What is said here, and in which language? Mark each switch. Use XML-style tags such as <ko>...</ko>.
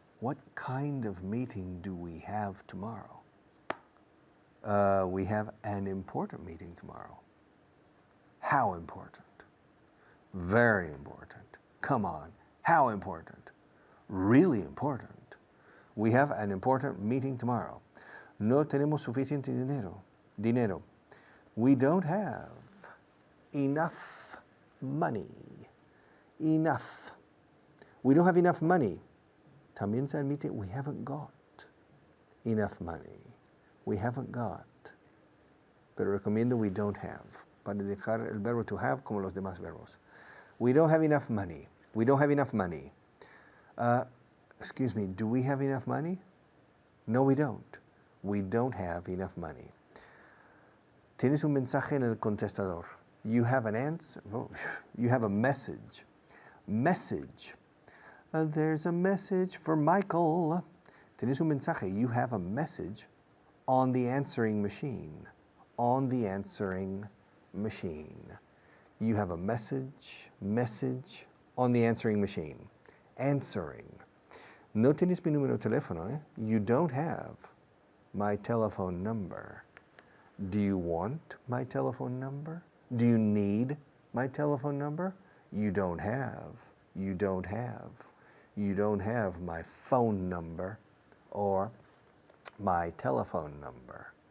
<en>What kind of meeting do we have tomorrow? We have an important meeting tomorrow. How important? Very important. Come on. How important? Really important. We have an important meeting tomorrow.</en> <es>No tenemos suficiente dinero.</es> <en>We don't have enough money. Enough. We don't have enough money.</en> <es>También se admite</es> <en>we haven't got enough money. We haven't got.</en> <es>Pero recomiendo</es> <en>we don't have.</en> <es>Para dejar el verbo to have como los demás verbos.</es> <en>We don't have enough money. We don't have enough money. Excuse me, do we have enough money? No, we don't. We don't have enough money.</en> <es>Tienes un mensaje en el contestador.</es> <en>You have an answer. Oh, you have a message. Message. There's a message for Michael.</en> <es>Tienes un mensaje.</es> <en>You have a message on the answering machine. On the answering machine. You have a message on the answering machine. Answering.</en> <es>No tienes mi número de teléfono, eh?</es> <en>You don't have my telephone number. Do you want my telephone number? Do you need my telephone number? You don't have. You don't have. You don't have my phone number or my telephone number.</en>